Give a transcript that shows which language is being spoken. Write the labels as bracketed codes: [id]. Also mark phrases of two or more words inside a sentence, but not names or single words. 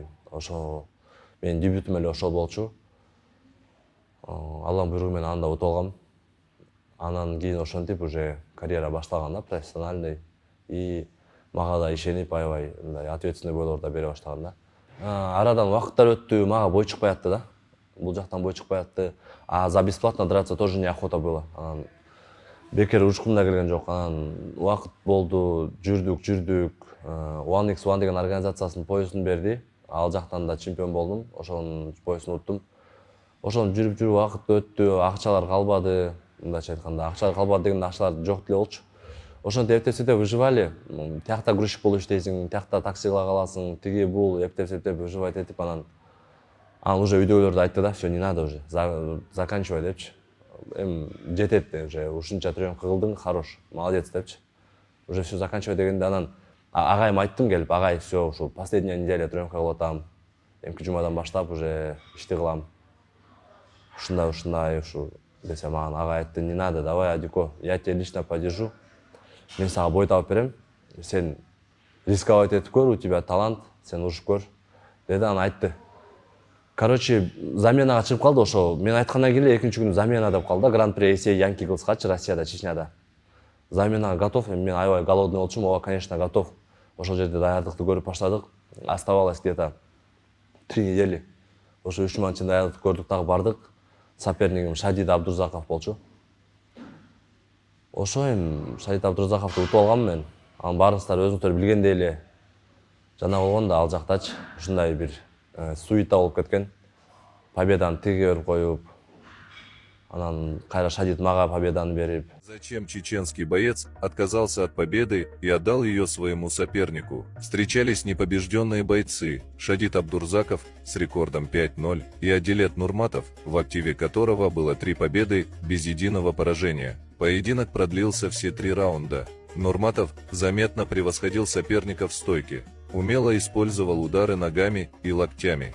[ky] Ошо менин дебютум эле ошол болчу. Алланын буйругу менен анда утуп алгам. Анан кийин ошентип уже карьера башталган да, профессиональный. И мага да ишенип, аябай мындай ответственный бойлор да бере баштаган да. Арадан убакыттар өттү, мага бой чыкпай атты да. Бул жактан бой чыкпай атты. [ru] А за бесплатно драться тоже неохота было. [ky] Бекер урушкум да келген жок. Анан убакыт болду, жүрдүк. 1x1 деген организациясынын поясын берди. Ал жактан да чемпион болдум. Ошонун поясын уттум. Ошон жүрүп убакыт өттү, акчалар калбады. Мындайча айтканда, акчалар калбады дегенде акчалар жок деле болчу. Ошентип эптеп-септеп выживали. Тиякта грузчик болуп иштейсиң, тиякта таксига каласың, тиги бул эптеп-септеп выживать этип анан уже үйдөгүлөр да айтты да, [ru] всё, не надо уже, заканчивай депчи. [ky] Жетет уже, ушунча тренировка кылдың, [ru] хорош, молодец [ky] депчи. [ru] Уже всё заканчивай [ky] дегенде анан агайыма айттым келип, агай, всё, ушу [ru] последняя неделя тренировка [ky] кылып атам. Эмки жумадан баштап уже ишти кылам. Ушундай ушу десе маған агай айтты, [ru] не надо, давай, Адико, я тебя лично поддержу. [ky] Мен сага бой тауып берем. Сен рисковать этип көр, [ru] у тебя талант, [ky] сен урушуп көр. Деди, анан айтты. Короче, заменага чыгып калды ошо. Мен айткандан кийин эле экинчи күнү замена деп калды. Гран-при Эсей Янки кылышкачы Россияда, Чечняда. Заменага готов. Мен аябай голодный болчумун. Ооба, [ru] конечно, готов. [ky] Ошол жерде даярдыкты көрүп баштадык. [ru] Оставалось где-то 3 недели. [ky] Ошо 3 жуманчы даярдыкты көрдүк, дагы бардык. Сопернигим Шадид Абдурзаков болчу. Ошо Шадид Абдурзаковду утуп алгам мен. Анын баарыңыздар өзүңүздөр билгендей эле жана болгон да ал жактачы ушундай бир суета болуп кеткен. Победаны тиги берип коюп, анан кайра Шадид мага победаны берип. [ru] Зачем чеченский боец отказался от победы и отдал ее своему сопернику? Встречались непобежденные бойцы Шадид Абдурзаков с рекордом 5-0 и Адилет Нурматов, в активе которого было 3 победы без единого поражения. Поединок продлился все 3 раунда. Нурматов заметно превосходил соперника в стойке, умело использовал удары ногами и локтями.